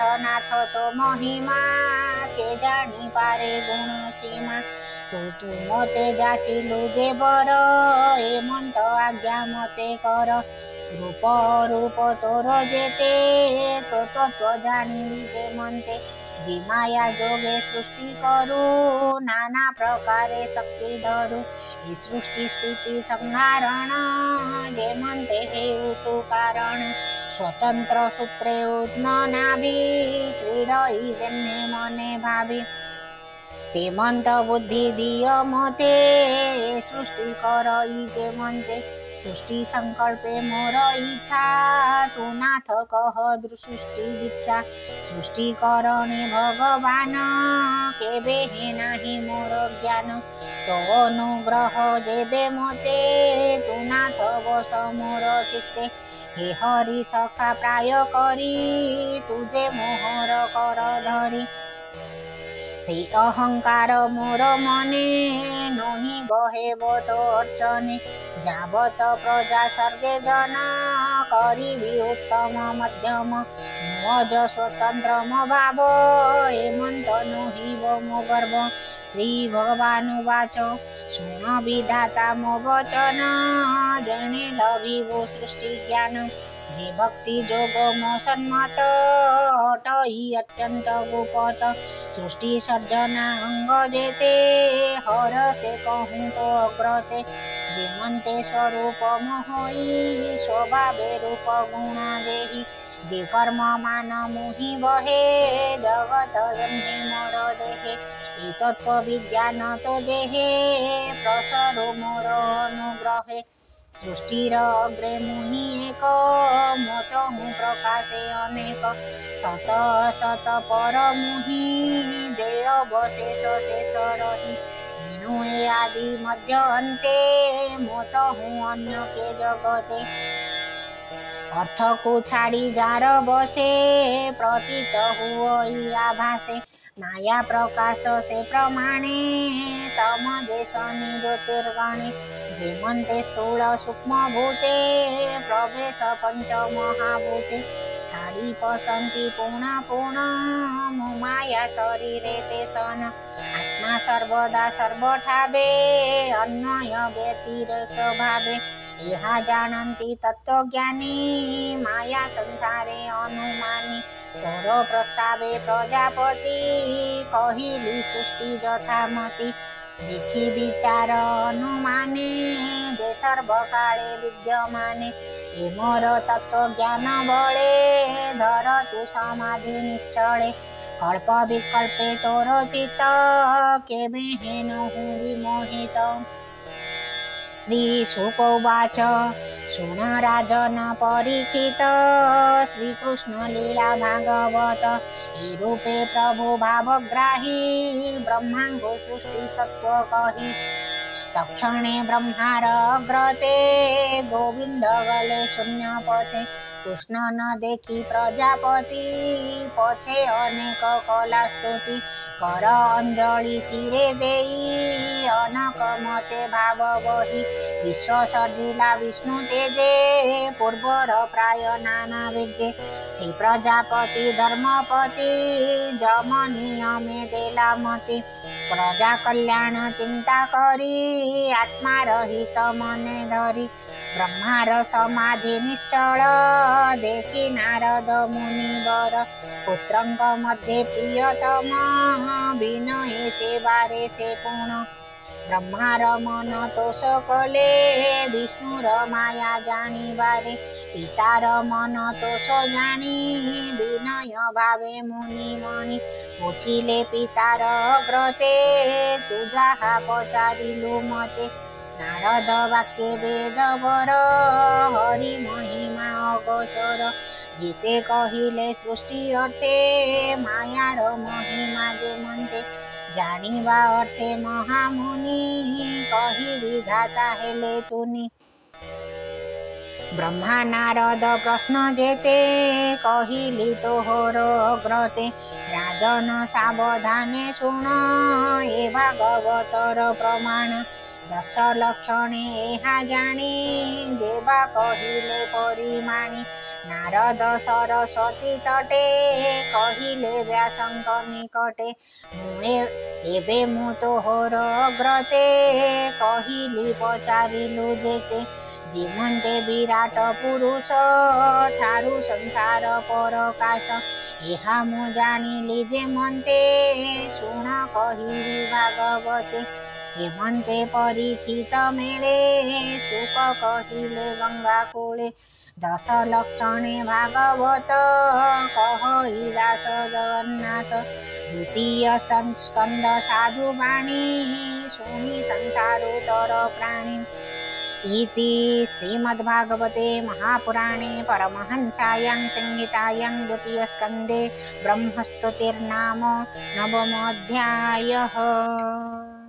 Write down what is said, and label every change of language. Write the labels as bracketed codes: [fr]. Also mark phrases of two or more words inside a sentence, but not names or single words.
[or] ନାଥ ତୋ ମହିମା କେ ଜାଣି ପାରେ ଗୁଣ ସୀମା ତୁ ମତେ ଯାଚିଲୁ ଯେ ବର ଏମନ୍ତ ଆଜ୍ଞା ମତେ କର ରୂପ ରୂପ ତୋର ଯେତେ ତୋ ତତ୍ତ୍ୱ ଜାଣିବି ଯେ ମନ୍ତେ ଯେ ମାୟା ଯୋଗେ ସୃଷ୍ଟି କରୁ ନାନା ପ୍ରକାରେ ଶକ୍ତି ଧରୁ ଏଇ ସୃଷ୍ଟି ସ୍ଥିତି ସଂହାରଣ ଯେ ମନ୍ତେ ହେଉ ତୁ କାରଣ ସ୍ୱତନ୍ତ୍ର ସୂତ୍ରେ ଉତ୍ନ ନାଭି କ୍ରୀଡ଼ଇ ଯେମନି ମନେ ଭାବି ତେମନ୍ତ ବୁଦ୍ଧି ଦିଅ ମତେ ସୃଷ୍ଟି କରଇ ଯେମନ୍ତେ ସୃଷ୍ଟି ସଙ୍କଳ୍ପେ ମୋର ଇଚ୍ଛା ତୁ ନାଥ କହ ସୃଷ୍ଟି ଦୀକ୍ଷା ସୃଷ୍ଟି କରଣେ ଭଗବାନ କେବେ ହେ ନାହି ମୋର ଜ୍ଞାନ ତୋ ଅନୁଗ୍ରହ ଯେବେ ମତେ ତୁ ନାଥ ବସ ମୋର ଚିତ୍ତେ ହେ ହରି ସଖା ପ୍ରାୟ କରି ତୁଝେ ମୋହର କର ଧରି ସେ ଅହଙ୍କାର ମୋର ମନେ ନୋହି ବହେବ ତୋ ଅର୍ଚ୍ଚନେ ଯାବତ ପ୍ରଜା ସର୍ବେ ଜନ କରିବି ଉତ୍ତମ ମଧ୍ୟମ ମଜ ସ୍ୱତନ୍ତ୍ର ମ ଭାବ ହେମନ୍ତ ନୋହିବ ମୋ ଗର୍ଭ [sa] श्री भगवानुवाच [or] ଶୁଣ ବିଧାତା ମୋ ବଚନ ଜନେ ଲଭିବୋ ସୃଷ୍ଟି ଜ୍ଞାନ ଯେ ଭକ୍ତି ଯୋଗ ମୋ ସନ୍ମତ ହଟଇ ଅତ୍ୟନ୍ତ ଗୁପତ ସୃଷ୍ଟି ସର୍ଜନା ଅଙ୍ଗ ଯେତେ ହର ସେ କହୁଁ ତୋ ଅଗ୍ରତେ ଯେମନ୍ତେ ସ୍ୱରୂପ ମୋହି ସ୍ୱଭାବେ ରୂପ ଗୁଣ ଦେହି ଯେ କର୍ମ ମାନ ମୋହି ବହେ ଜଗତ ଜନ୍ମେ ମୋର ଦେହେ ଏ ତତ୍ୱ ବିଜ୍ଞାନ ତୋ ଦେହେ ପ୍ରସରୋ ମୋର ଅନୁଗ୍ରହେ ସୃଷ୍ଟିର ଅଗ୍ରେ ମୁହି ଏକ ମତ ହୁଁ ପ୍ରକାଶେ ଅନେକ ସତ ଅସତ ପର ମୁହି ଜୟ ଅବଶେଷ ଶେଷ ରହି ମୀନୁ ଏ ଆଦି ମଧ୍ୟ ଅନ୍ତେ ମତ ହୁଁ ଅନ୍ନ କେ ଜଗତେ ଅର୍ଥ କୋ ଛାଡ଼ି ଯାର ବସେ ପ୍ରତୀତ ହୁଇ ଆଭାସେ ମାୟା ପ୍ରକାଶ ସେ ପ୍ରମାଣେ ତମ ଦେଶନି ଜ୍ୟୋତିର୍ଗଣେ ଯେମନ୍ତେ ସ୍ଥୂଳ ସୂକ୍ଷ୍ମ ଭୂତେ ପ୍ରବେଶ ପଞ୍ଚ ମହାଭୂତେ ଛାଡ଼ି ପସନ୍ତି ପୂର୍ଣ୍ଣ ପୂର୍ଣ୍ଣ ମାୟା ଶରୀରେ ତେ ସନ ଆତ୍ମା ସର୍ବଦା ସର୍ବଠାବେ ଅନ୍ୱୟ ବ୍ୟତିରେକ ଭାବେ ଯହାଁ ଜାଣନ୍ତି ତତ୍ୱଜ୍ଞାନୀ ମାୟା ସଂସାରେ ଅନୁମାନୀ ତୋର ପ୍ରସ୍ତାବେ ପ୍ରଜାପତି କହିଲି ସୃଷ୍ଟି ଯଥାମତି ଦେଖି ବିଚାର ଅନୁମାନେ ଯେ ସର୍ବକାଳେ ବିଦ୍ୟମାନେ ଏ ମୋର ତତ୍ୱଜ୍ଞାନ ବଳେ ଧର ତୁ ସମାଧି ନିଶ୍ଚଳେ କଳ୍ପ ବିକଳ୍ପେ ତୋର ଚିତ୍ତ କେବେ ହେନ ହୁଁ ବିମୋହିତ [sa] श्री शुकोवाच [or] ଶୁଣ ରାଜନ ପରୀକ୍ଷିତ ଶ୍ରୀକୃଷ୍ଣ ଲୀଳା ଭାଗବତ ଏ ରୂପେ ପ୍ରଭୁ ଭାବଗ୍ରାହୀ ବ୍ରହ୍ମାଙ୍ଗୋ ସୃଷ୍ଟି ତତ୍ୱ କହି ତକ୍ଷଣେ ବ୍ରହ୍ମାର ଅଗ୍ରତେ ଗୋବିନ୍ଦ ଗଲେ ଶୂନ୍ୟ ପଥେ କୃଷ୍ଣ ନ ଦେଖି ପ୍ରଜାପତି ପଛେ ଅନେକ କଳା ସ୍ତୁତି କର ଅଞ୍ଜଳି ଶିରେ ଦେଇ ଅନକ ମତେ ଭାବ ବହି ବିଶ୍ୱ ସର୍ଜିଲା ବିଷ୍ଣୁ ତେଜେ ପୂର୍ବର ପ୍ରାୟ ନାନା ବିଦ୍ୟେ ଶ୍ରୀ ପ୍ରଜାପତି ଧର୍ମପତି ଯମ ନିୟମେ ଦେଲା ମତି ପ୍ରଜା କଲ୍ୟାଣ ଚିନ୍ତା କରି ଆତ୍ମା ରହିତ ମନେ ଧରି ବ୍ରହ୍ମାର ସମାଧି ନିଶ୍ଚଳ ଦେଖି ନାରଦ ମୁନିବର ପୁତ୍ରଙ୍କ ମଧ୍ୟେ ପ୍ରିୟତମ ବିନୟେ ସେବାରେ ସେ ପୂର୍ଣ୍ଣ ବ୍ରହ୍ମାର ମନ ତୋଷ କଲେ ବିଷ୍ଣୁର ମାୟା ଜାଣିବାରେ ପିତାର ମନ ତୋଷ ଜାଣି ବିନୟ ଭାବେ ମୁନି ମଣି ପୁଛିଲେ ପିତାର ଅଗ୍ରତେ ତୁ ଯାହା ପଚାରିଲୁ ମତେ ନାରଦ ବାକ୍ୟେ ବେଦବର ହରି ମହିମା ଅଗୋଚର ଜୀତେ କହିଲେ ସୃଷ୍ଟି ଅର୍ଥେ ମାୟାର ମହିମା ଯେମନ୍ତେ ଜାଣିବା ଅର୍ଥେ ମହାମୁନି କହି ବିଧାତା ହେଲେ ତୁନି ବ୍ରହ୍ମା ନାରଦ ପ୍ରଶ୍ନ ଯେତେ କହିଲି ତୋହର ଅଗ୍ରତେ ରାଜନ ସାବଧାନେ ଶୁଣ ଏ ଭାଗବତର ପ୍ରମାଣ 10 ଲକ୍ଷଣେ ଏହା ଜାଣି ଦେବା କହିଲେ ପରିମାଣୀ ନାରଦ ସରସ୍ୱତୀ ତଟେ କହିଲେ ବ୍ୟାସଙ୍କ ନିକଟେ ଏବେ ମୁ ତୋହର ଅଗ୍ରତେ କହିଲି ପଚାରିଲୁ ଯେତେ ଜୀବନ୍ତେ ବିରାଟ ପୁରୁଷ ଠାରୁ ସଂସାର ପରକାଶ ଏହା ମୁଁ ଜାଣିଲି ଯେ ମନ୍ତେ ଶୁଣ କହିଲି ଭାଗବତେ ହେମନ୍ତେ ପରୀକ୍ଷିତ ମେଳେ ସୁକ କହିଲେ ଗଙ୍ଗା କୂଳେ ଦଶଲକ୍ଷଣେ ଭାଗବତ କହୈଲାସ ଜଗନ୍ନାଥ ଦ୍ୱିତୀୟ ସଂସ୍କନ୍ଦ ସାଧୁବାଣୀ ସୁନି ସଂସାରୋତ୍ତର ପ୍ରାଣୀ [sa] इति श्रीमद्भागवते महापुराणे परमहंसायां संहितायां द्वितीयस्कन्धे ब्रह्मस्तुतिर्नाम नवमोऽध्यायः।